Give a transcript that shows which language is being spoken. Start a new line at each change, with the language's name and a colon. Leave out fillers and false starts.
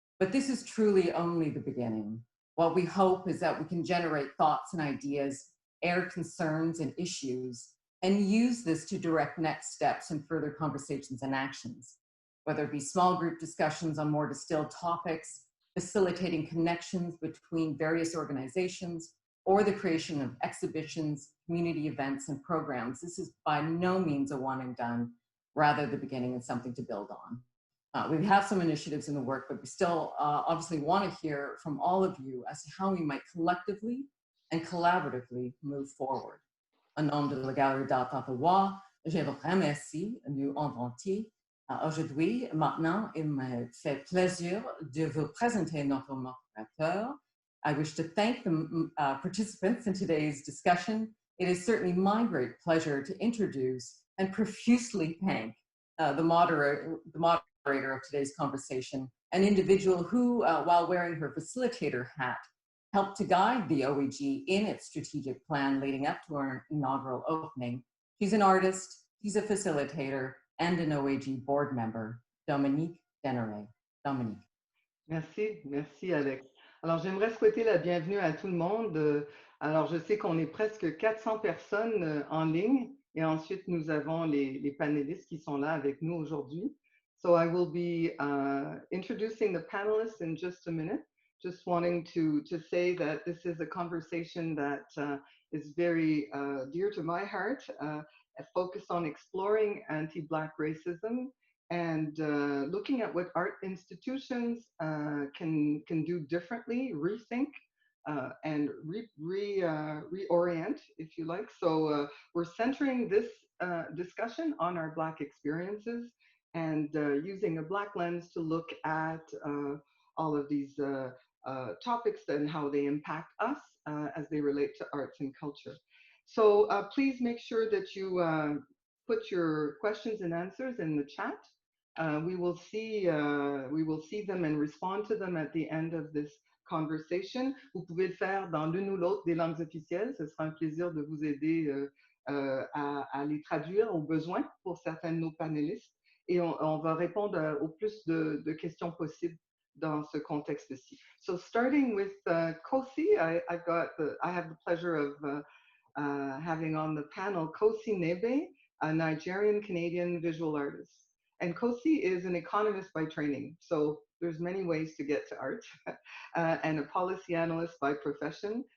English: But this is truly only the beginning. What we hope is that we can generate thoughts and ideas, air concerns and issues, and use this to direct next steps and further conversations and actions, whether it be small group discussions on more distilled topics, facilitating connections between various organizations, or the creation of exhibitions, community events, and programs. This is by no means a one and done, rather the beginning of something to build on. We have some initiatives in the work, but we still obviously want to hear from all of you as to how we might collectively and collaboratively move forward.
French: Au nom de la Galerie d'Art Ottawa, je vous remercie, nous inventiez. Aujourd'hui, maintenant, il me fait plaisir de vous présenter notre modérateur.
English: I wish to thank the participants in today's discussion. It is certainly my great pleasure to introduce and profusely thank the moderator of today's conversation, an individual who, while wearing her facilitator hat, helped to guide the OAG in its strategic plan leading up to our inaugural opening. She's an artist, she's a facilitator, and an OAG board member, Dominique Dennery. Dominique.
French: Merci, merci Alex. Alors j'aimerais souhaiter la bienvenue à tout le monde. Alors je sais qu'on est presque 400 personnes en ligne et ensuite nous avons les panélistes qui sont là avec nous aujourd'hui.
English: So I will be introducing the panelists in just a minute. Just wanting to say that this is a conversation that is very dear to my heart, focused on exploring anti-Black racism and looking at what art institutions can do differently, rethink, and reorient, if you like. So we're centering this discussion on our Black experiences and using a Black lens to look at all of these topics and how they impact us as they relate to arts and culture. So please make sure that you put your questions and answers in the chat. We will see them and respond to them at the end of this conversation.
French: Vous pouvez le faire dans l'une ou l'autre des langues officielles. Ce sera un plaisir de vous aider à les traduire au besoin pour certains de nos panélistes. Et on va répondre au plus de questions possibles dans ce contexte-ci.
English: So starting with Kosi, I have the pleasure of having on the panel Kosisochukwu Nnebe, a Nigerian-Canadian visual artist. And Kosi is an economist by training, so there's many ways to get to art, and a policy analyst by profession.